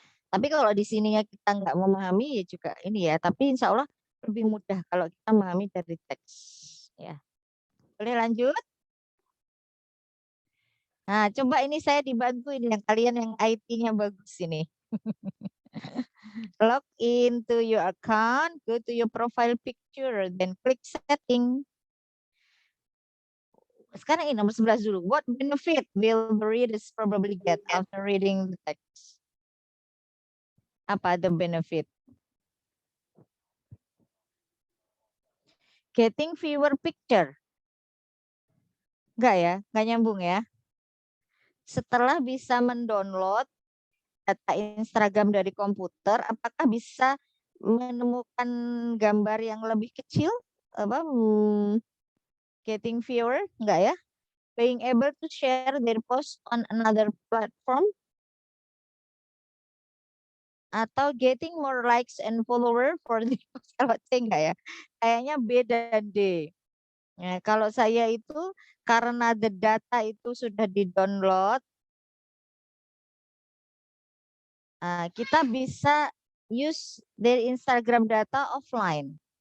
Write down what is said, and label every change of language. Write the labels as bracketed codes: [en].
[id] Tapi kalau di sininya kita nggak memahami ya juga ini ya, tapi insya Allah lebih mudah kalau kita memahami dari teks ya. Boleh lanjut? Nah, coba ini saya dibantu ini yang kalian yang IT-nya bagus ini. [en] Log into your account, go to your profile picture, then click setting. [id] Sekarang ini nomor 11 dulu. [en] What benefit will the readers probably get after reading the text? Apa the benefit? Getting fewer picture. [id] Enggak ya? Enggak nyambung ya? Setelah bisa mendownload data Instagram dari komputer, apakah bisa menemukan gambar yang lebih kecil? Apa? [en] Getting viewer? [id] Enggak ya? [en] Being able to share their post on another platform? Atau getting more likes and follower for the post? [id] Kalau C enggak ya? Kayaknya B dan D. Nah, kalau saya itu karena the data itu sudah di-download, kita bisa use dari Instagram data offline.